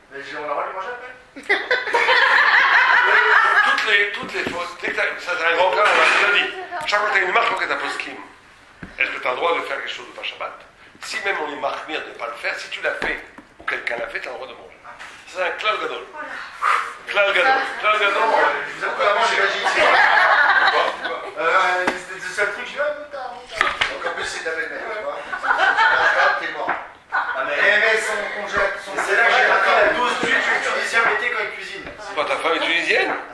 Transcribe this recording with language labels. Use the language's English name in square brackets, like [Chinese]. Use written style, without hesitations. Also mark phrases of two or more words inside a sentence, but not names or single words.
[French] Mais on a le droit de le manger après. Toutes les fautes, ça c'est un grand cas, on l'a déjà dit. Chaque fois que tu as une marque à poskim, est-ce que tu as le droit de faire quelque chose de pas Shabbat? Si même on est marqué de ne pas le faire, si tu l'as fait ou quelqu'un l'a fait, tu as le droit de manger. C'est un [Hebrew] כלל גדול. כלל גדול. כלל גדול. [French] Je vous avoue que avant j'ai pas dit. C'était le seul truc, je dis donc en plus c'est de la belle-mère, tu vois. T'es mort. Mais son congélateur. C'est là que j'ai appris la dose d'huile que le Tunisien mettait quand il cuisine. Quoi, ta femme est tunisienne?